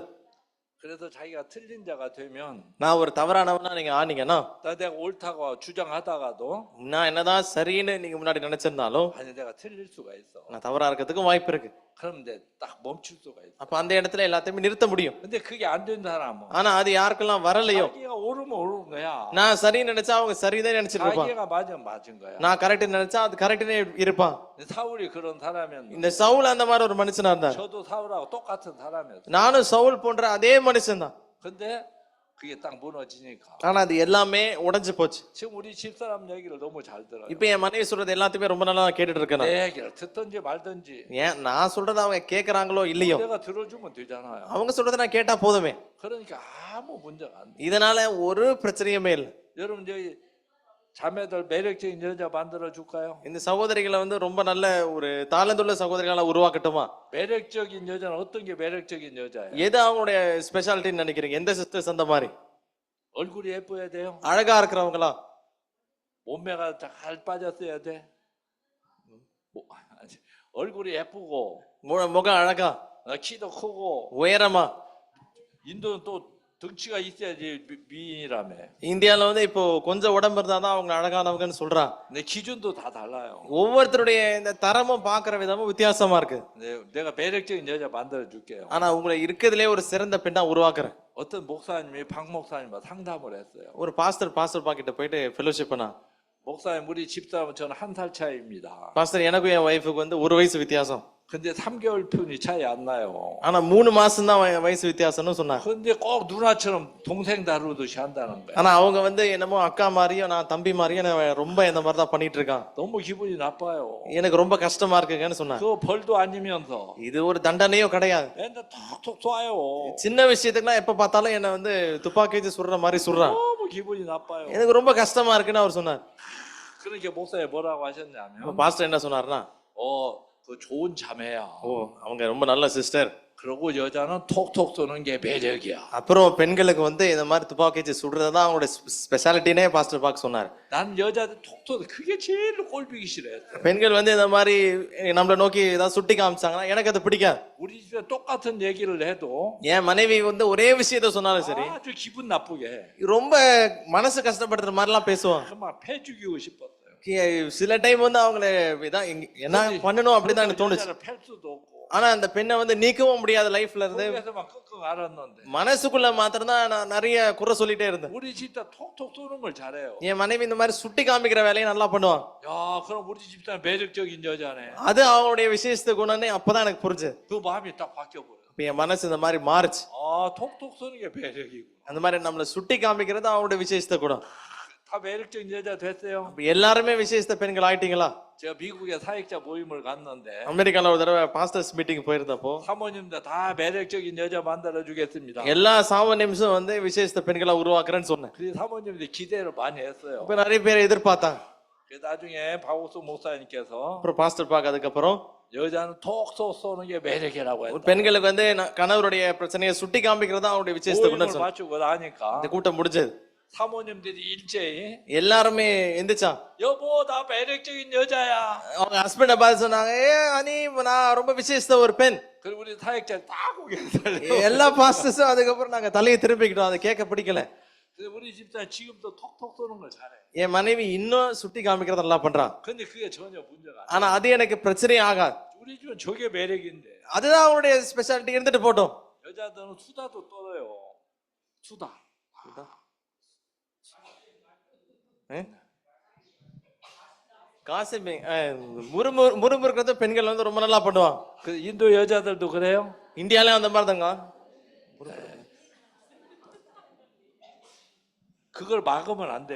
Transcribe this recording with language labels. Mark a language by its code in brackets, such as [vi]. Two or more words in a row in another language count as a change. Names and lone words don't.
[ko] 그래서 자기가 틀린 자가 되면 [ta] நான் ஒரு தவறானவனா நீங்க ஆனீங்கன்னா, [ko] 내가 옳다고 주장하다가도 [ta] நான் என்னதான் சரின்னு நீங்க முன்னாடி நினைச்சிருந்தாலும் [ko] 아니 내가 틀릴 수가 있어. [ta] நான் தவறா இருக்கிறதுக்கும் வாய்ப்பு இருக்கு. [ko] 그럼 이제 딱 멈출 수가 있어. [ta] அப்ப அந்த இடத்துல எல்லாத்தையுமே நிறுத்த முடியும். [ko] 근데 그게 안 된 사람은 [ta] ஆனா அது யாருக்கெல்லாம் வரலையோ, [ko] 자기가 옳으면 옳은 거야. [ta] நான் சரின்னு நினைச்சா அவங்க சரிதான் நினைச்சிட்டு இருப்பான். [ko] 자기가 맞으면 맞은 거야. [ta] நான் கரெக்ட் நினைச்சா அது கரெக்ட்னே இருப்பான். [ko] 사울이 그런 사람이었는데 [ta] இந்த சவுல் அந்த மாதிரி ஒரு மனுஷனா இருந்தார். [ko] 저도 사울하고 똑같은 사람이었어. [ta] நானும் சவுல் போன்ற அதே மனுஷன் தான். [ko] 근데 그게 딱 무너지니까. [ta] ஆனா அது எல்லாமே உடைஞ்சு போச்சு. [ko] 지금 우리 집사람 얘기를 너무 잘 들어요. [ta] இப்ப என் மனைவி சொல்றது எல்லாத்தையுமே ரொம்ப நல்லா கேட்டுட்டு இருக்கேன் நான். [ko] 내 얘기를 듣든지 말든지 [ta] ஏன் நான் சொல்றத அவங்க கேக்குறாங்களோ இல்லையோ [ko] 내가 들어주면 되잖아요. [ta] அவங்க சொல்றத நான் கேட்டா போதுமே. [ko] 그러니까 아무 문제가 안 돼. [ta] இதனால ஒரு பிரச்சனையுமே இல்லை. [ko] 여러분 저희 자매들 매력적인 여자 만들어 줄까요? [ta] இந்த சகோதரிகளை வந்து ரொம்ப நல்ல ஒரு தாளந்துள்ள சகோதரிகளா உருவாக்கட்டுமா? [ko] 매력적인 여자는 어떤 게 매력적인 여자예요? [ta] எது அவங்களுடைய ஸ்பெஷாலிட்டின்னு நினைக்கிறீங்க? எந்த சிஸ்டர்ஸ் அந்த மாதிரி [ko] 얼굴이 예뻐야 돼요? [ta] அழகா இருக்கிறவங்களா? [ko] 몸매가 잘 빠졌어야 돼? 아니, 얼굴이 예쁘고 [ta] முகம் அழகா, [ko] 키도 크고 [ta] உயரமா? [ko] 인도는 또 덩치가 있어야지 미인이라며. [ta] இந்தியால வந்து இப்போ கொஞ்சம் உடம்பு இருந்தாதான் அவங்க அழகானவங்கன்னு சொல்றான். [ko] 내 기준도 다 달라요. [ta] ஒவ்வொருத்தருடைய இந்த தரமும் பாக்குற விதமும் வித்தியாசமா இருக்கு. [ko] 내가 매력적인 여자 만들어 줄게요. [ta] ஆனா உங்களை இருக்கிறதுலே ஒரு சிறந்த பெண்ணா உருவாக்குறேன். [ko] 어떤 목사님이 박 목사님과 상담을 했어요. [ta] ஒரு பாஸ்டர் பாக்கிட்ட போயிட்டு ஃபெலோஷிப் பண்ணா. [ko] 목사님 우리 집사람은 저는 1살 차이입니다. [ta] பாஸ்டர் எனக்கும் என் ஒய்ஃபுக்கு வந்து 1 வயசு வித்தியாசம். [ko] 근데 3개월 편이 차이 안 나요. [ta] ஆனா 3 மாசம் தான் வயசு வித்தியாசம்னு சொன்னாங்க. [ko] 근데 꼭 누나처럼 동생 다루듯이 한다는 거야. [ta] ஆனா அவங்க வந்து என்னமோ அக்கா மாதிரியும் நான் தம்பி மாதிரியும் ரொம்ப இந்த மாதிரி தான் பண்ணிட்டு இருக்கான். [ko] 너무 기분이 나빠요. [ta] எனக்கு ரொம்ப கஷ்டமா இருக்குங்கன்னு சொன்னாங்க. [ko] 그거 벌도 아니면서 [ta] இது ஒரு தண்டனையோ கிடையாது. [ko] 맨날 톡톡 쏴요. [ta] சின்ன விஷயத்துக்குலாம் எப்ப பார்த்தாலும் என்ன வந்து துப்பாக்கி வச்சு சுடுற மாதிரி சுடுறான். [ko] 너무 기분이 나빠요. [ta] எனக்கு ரொம்ப கஷ்டமா இருக்குன்னு அவர் சொன்னார். [ko] 그러니까 목사님 뭐라고 하셨냐면 [ta] பாஸ்டர் என்ன சொன்னார்னா, [ko] 그 좋은 자매야. [ta] அவங்க ரொம்ப நல்ல சிஸ்டர். [ko] 그리고 여자는 톡톡 쏘는 게 매력이야. [ta] அப்புறம் பெண்களுக்கு வந்து இந்த மாதிரி துப்பாக்கி வச்சு சுடுறது தான் அவங்களோட ஸ்பெஷாலிட்டினே பாஸ்டர் பாக் சொன்னார். [ko] 난 여자들 톡톡 그게 제일 꼴보기 싫어요. [ta] பெண்கள் வந்து இந்த மாதிரி நம்மளை நோக்கி ஏதாவது சுட்டி காமிச்சாங்கன்னா எனக்கு அது பிடிக்காது. [ko] 우리 집에 똑같은 얘기를 해도 [ta] என் மனைவி வந்து ஒரே விஷயத்த சொன்னாலும் சரி [ko] 아주 기분 나쁘게 해. [ta] ரொம்ப மனசு கஷ்டப்படுற மாதிரிலாம் பேசுவான். [ko] 정말 패 죽이고 싶었어요. [ta] சில டைம் வந்து அவங்கள என்ன பண்ணணும் அப்படிதான் எனக்கு தோணுச்சு. [ko] 여자를 팰 수도 없고. [ta] ஆனா அந்த பெண்ணை வந்து நீக்கவும் முடியாது லைஃப்ல இருந்து. [ko] 속에서만 끙끙 앓았는데. [ta] மனசுக்குள்ள மாத்திரம் தான் நான் நிறைய குறை சொல்லிட்டே இருந்தேன். [ko] 우리 집사 톡톡 쏘는 걸 잘해요. [ta] என் மனைவி இந்த மாதிரி சுட்டி காமிக்கிற வேலையை நல்லா பண்ணுவான். [ko] 야, 그럼 우리 집사 매력적인 여자네. [ta] அது அவங்களுடைய விசேஷத்த குணம்னு அப்பதான் எனக்கு புரிஞ்சு. [ko] 그 마음이 딱 바뀌어 버려. [ta] இப்ப என் மனசு இந்த மாதிரி மாறுச்சு. [ko] 톡톡 쏘는 게 매력이고. [ta] அந்த மாதிரி நம்மள சுட்டி காமிக்கிறது அவங்களுடைய விசேஷத்த குணம். [ko] 다 매력적인 여자 됐어요. [ta] எல்லாருமே விசேஷத்த பெண்கள் ஆயிட்டீங்களா? [ko] 제가 미국에 사역자 모임을 갔는데 [ta] அமெரிக்கால ஒரு தடவை [en] pastors meeting [ta] போயிருந்தப்போ [ko] 사모님들 다 매력적인 여자 만들어 주겠습니다. [ta] எல்லா சாமனியம்ஸும் வந்து விசேஷத்த பெண்களா உருவாக்குறேன்னு சொன்னேன். [ko] 그래서 사모님들이 기대를 많이 했어요. [ta] இப்ப நிறைய பேர் எதிர்பார்த்தாங்க. [ko] 그래서 나중에 박옥수 목사님께서 [ta] அப்புறம் பாஸ்டர் பாக் அதுக்கப்புறம் [ko] 여자는 톡톡 쏘는 게 매력이라고 했다. [ta] பெண்களுக்கு வந்து கணவருடைய பிரச்சனையை சுட்டி காமிக்கிறது தான் அவருடைய விசேஷத்த குணம் [ko] 모임을 [ta] சொன்னாங்க. [ko] 마치고 나니까 [ta] இந்த கூட்டம் முடிஞ்சது. [ko] 사모님들이 일제히 [ta] எல்லாருமே எந்திரிச்சா [ko] 여보 나 매력적인 여자야. [ta] அவங்க ஹஸ்பண்ட பார்த்து சொன்னாங்க, அனி நான் ரொம்ப விசேஷத்த ஒரு பெண். [ko] 그리고 우리 사역자 다 고개를 들려. [ta] எல்லா பாஸ்டர்ஸும் அதுக்கப்புறம் நாங்க தலையை திருப்பிக்கிட்டோம். அதை கேட்க பிடிக்கல. [ko] 그래서 우리 집사 지금도 톡톡 쏘는 걸 잘해. [ta] என் மனைவி இன்னும் சுட்டி காமிக்கிறத நல்லா பண்றான். [ko] 근데 그게 전혀 문제가 아니야. [ta] ஆனா அது எனக்கு பிரச்சனையே ஆகாது. [ko] 우리 집은 저게 매력인데. [ta] அதுதான் அவங்களுடைய ஸ்பெஷாலிட்டி இருந்துட்டு போட்டோம். [ko] 여자들은 수다도 떨어요. 수다. [ta] காசிப்பிங் முறுமுறுக்கிறது பெண்கள் வந்து ரொம்ப நல்லா பண்ணுவாங்க. [ko] 그 인도 여자들도 그래요? [ta] இந்தியாலயும் அந்த மாதிரி தாங்க. [ko] 그걸 막으면 안 돼요.